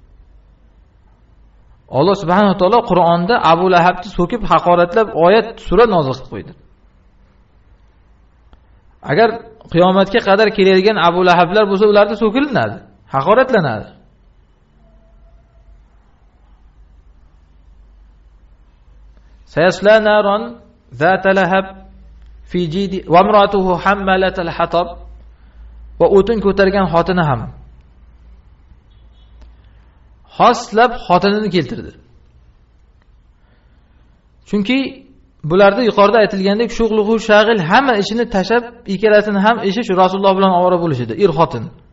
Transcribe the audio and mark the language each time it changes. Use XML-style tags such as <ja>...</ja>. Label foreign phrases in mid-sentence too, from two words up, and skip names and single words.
<uz>Alloh</uz> <ar>سبحانه وتعالى</ar> <uz>Qur'onda Abu Lahabni so'kib haqoratlab oyat, sura nozil qilib qo'ydi. Agar qiyomatga qadar keladigan Abu Lahablar bo'lsa, ularni so'kilinadi, haqoratlanadi.</uz> <ar>سيصلى نارا ذات لهب في جيد وامرأته حمالة الحطب,</ar> <uz>va o'tin ko'targan xotini ham. Xoslab xotinini keltirdi. Chunki bularda yuqorida aytilgandek</uz> <ar>شغله شاغل,</ar> <uz>hamma ishini tashab, ikkalasini ham ishi shu Rasululloh bilan ovora bo'lishidi, xotin.</uz>